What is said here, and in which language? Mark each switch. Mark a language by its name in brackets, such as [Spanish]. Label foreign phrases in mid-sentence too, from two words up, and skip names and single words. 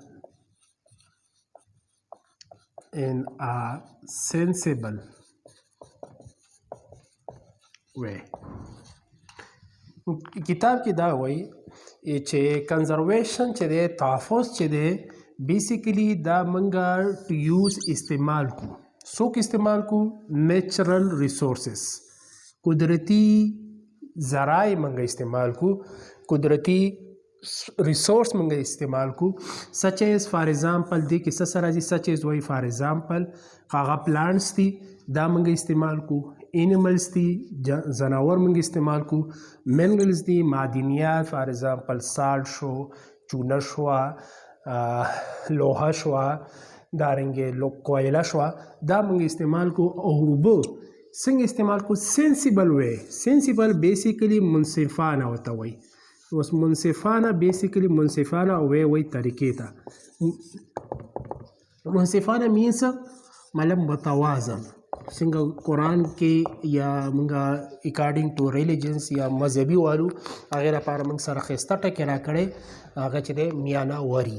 [English] in a sensible way. [Pashto] کتاب کې دا وایي چې کنزرویشن چې دی تحفظ چې دی بیسیکلی دا [English] manage to use [Pashto] استعمال کو. څوک استعمال کو؟ [English] natural resources, [Pashto] قدرتی ذرائع منګه استعمال کو، قدرتی ریسورس منګه استعمال کو. [English] such as for example [Pashto] دې کې څه سره راځي؟ [English] such as [Pashto] وایي [English] for example [Pashto] هغه پلانټس دي دا منګه استعمال کو، انیملز دي ځناور منګه استعمال کو، منرلز دي معدنیات [English] for example [Pashto] سالټ شو، چونه شوه، لوحه شوه، دارنګې کویله شوه، دا منګه استعمال کو. او اوبه څنګه استعمال کو؟ [English] sensible way. [Pashto] سینسیبل بیسیکلی منصفانه ورته وایي. اوس منصفانه بیسیکلی منصفانه وی طریقې ته. منصفانه مینس مطلب متوازن. څنګه قرآن کې یا موږ [English] according to religions [Pashto] یا مذهبي والو هغې لپاره موږ سره ښایسته ټکې راکړی هغه چې دی میانهوري.